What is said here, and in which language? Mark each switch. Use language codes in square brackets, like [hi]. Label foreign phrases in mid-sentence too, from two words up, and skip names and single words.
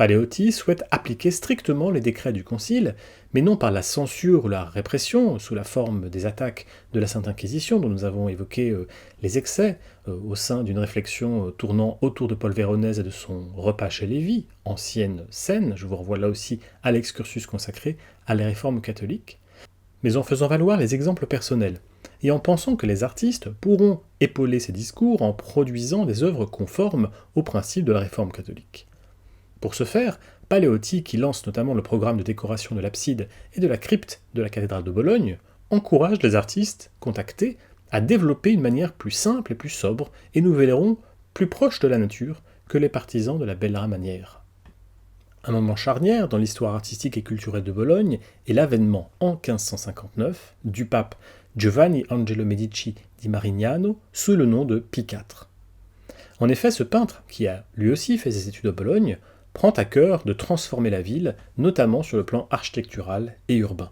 [fr] Paleotti souhaite appliquer strictement les décrets du Concile, mais non par la censure ou la répression, sous la forme des attaques de la Sainte Inquisition, dont nous avons évoqué les excès, au sein d'une réflexion tournant autour de Paul Véronèse et de son repas chez Lévi, ancienne scène, je vous renvoie là aussi à l'excursus consacré à la réforme catholique, mais en faisant valoir les exemples personnels, et en pensant que les artistes pourront épauler ces discours en produisant des œuvres conformes aux principes de la réforme catholique. Pour ce faire, Paleotti, qui lance notamment le programme de décoration de l'abside et de la crypte de la cathédrale de Bologne, encourage les artistes contactés à développer une manière plus simple et plus sobre, et nous verrons plus proche de la nature que les partisans de la [it] bella maniera. [fr] Un moment charnière dans l'histoire artistique et culturelle de Bologne est l'avènement en 1559 du pape Giovanni Angelo Medici di Marignano sous le nom de Pie IV. En effet, ce peintre, qui a lui aussi fait ses études à Bologne, prend à cœur de transformer la ville, notamment sur le plan architectural et urbain.